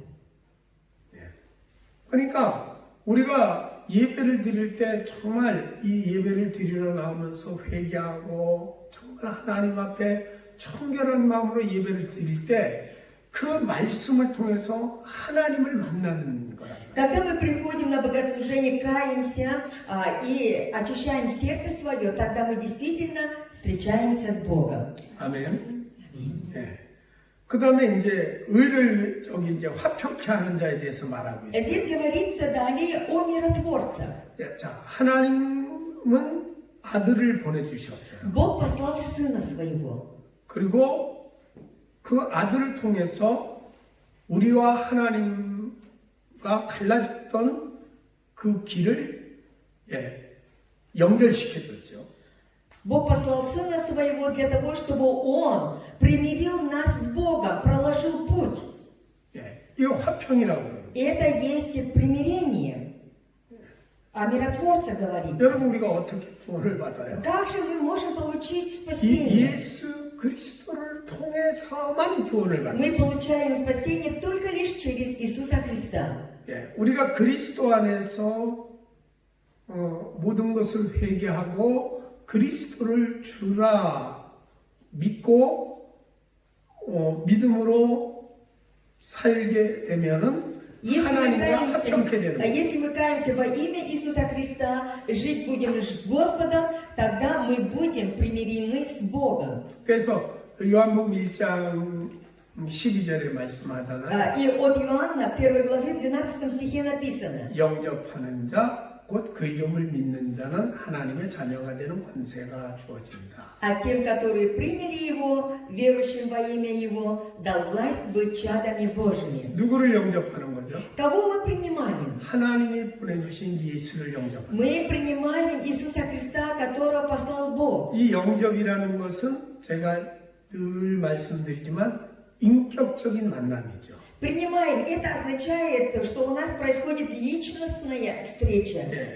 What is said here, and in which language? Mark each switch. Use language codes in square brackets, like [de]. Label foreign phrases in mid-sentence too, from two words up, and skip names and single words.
[ko] 그러니까 우리가 예배를 드릴 때 정말 이 예배를 드리러 나오면서 회개하고 정말 하나님 앞에 청결한 마음으로 예배를 드릴 때 그 말씀을 통해서 하나님을 만나는 거랍니다. [ru] Когда мы приходим на богослужение, каемся и очищаем сердце свое, тогда мы действительно встречаемся с Богом. [ko] 아멘. 네. 그 다음에 이제 의를 이제 화평케 하는 자에 대해서 말하고 있어요. [ru] Здесь говорится далее о миротворцах. [ko] 자, 하나님은 아들을 보내주셨어요. [ru] Бог послал Сына Своего. [ko] 그리고 그 아들을 통해서 우리와 하나님과 갈라졌던 그 길을 연결시켜줬죠. [ru] Бог послал Сына Своего для того, чтобы Он примирил нас с Богом, проложил путь. [ko] 이거 화평이라고 그래요. [ru] И это есть примирение. О миротворце говорится. [ko] 여러분 우리가 어떻게 구원을 받아요? [ru] Как же мы можем получить [ko] 이 [ru] спасение? [ko] 예수 그리스도를 통해서만 구원을 받아요. [ru] Мы получаем спасение только лишь через Иисуса Христа. [ko] 우리가 그리스도 안에서 모든 것을 회개하고 그리스도를 주라 믿고 믿음으로 살게 되면은 하나님과 화평케 되는 거예요. [ru] Если мы каемся во имя Иисуса Христа, жить будем с Господом, тогда мы будем примирены с Богом. [ko] 그래서 요한복음 1장 12절에 말씀하잖아요. [ru] И от Иоанна, 1 главе, 12 стихе написано: [ko] 영접하는 자, 곧 그 이름을 믿는 자는 하나님의 자녀가 되는 권세가 주어진다. [ru] А тем, которые приняли Его, верующим во имя Его, дал власть быть чадами Божьими. [ko] 누구를 영접하는 거죠? [ru] Кого мы принимаем? [ko] 하나님이 보내주신 예수를 영접하는 거죠. [ru] Мы принимаем Иисуса Христа, которого послал Бог. [ko] 이 영접이라는 것은 제가 늘 말씀드리지만 인격적인 만남이죠. [ru] Принимаем. Это означает, что у нас происходит личностная встреча.